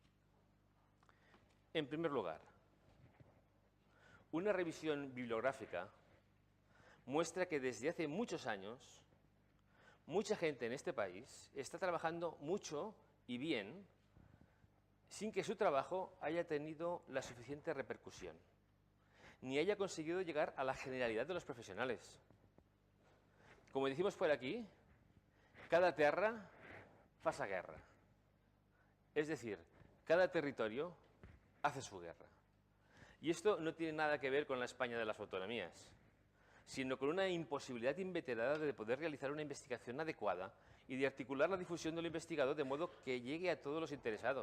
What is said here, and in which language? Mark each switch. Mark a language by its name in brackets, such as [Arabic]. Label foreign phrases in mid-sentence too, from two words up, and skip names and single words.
[Spanish] En primer lugar, una revisión bibliográfica muestra que desde hace muchos años, mucha gente en este país está trabajando mucho y bien sin que su trabajo haya tenido la suficiente repercusión, ni haya conseguido llegar a la generalidad de los profesionales. [Catalan] Como decimos por aquí, cada terra fa sa guerra. [Spanish] Es decir, cada territorio hace su guerra. Y esto no tiene nada que ver con la España de las autonomías, sino con una imposibilidad inveterada de poder realizar una investigación adecuada y de articular la difusión de lo investigado de modo que llegue a todos los interesados.